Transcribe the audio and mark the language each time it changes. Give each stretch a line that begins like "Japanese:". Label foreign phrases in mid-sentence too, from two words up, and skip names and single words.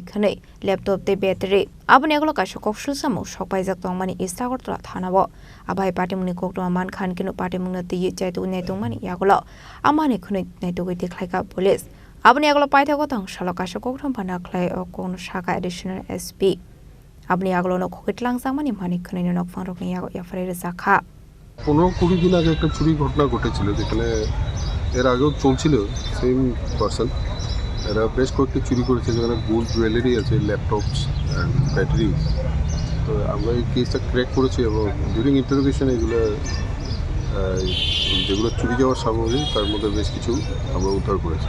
Kok Borok: Khwnwi laptop te battery aboni agolo kaisa koksul samu sokpaijak tongmani East Agartala thanao Abohai party mungni koktoma man khan kinu party mungna ti chaitu Naitogwi Yagolo Manwi Khwnwi Naitugwi Tikhlaikha police aboni agolo paithago Tangsalo kaisa kokthom phana khlai okon Sakha
English: additional SP
Kok Borok: aboni agolo no Khogwi Twlangjakmani Manwi Khwnwi Nokphangrokni Yago Yapharwi Rwkha
Bangla: 15-20 দিন আগে একটা চুরি ঘটনা ঘটেছিল যেখানে এর আগেও চলছিল
English: same person
Bangla: এরা বেশ কয়েকটি চুরি করেছে যেখানে
English: gold jewellery
Bangla: আছে
English: laptops and battery
Bangla: তো আমরা এই কেসটা ক্র্যাক করেছি এবং
English: during interrogation
Bangla: এগুলো যেগুলো চুরি যাওয়ার সামগ্রী তার মধ্যে বেশ কিছু আমরা উদ্ধার করেছি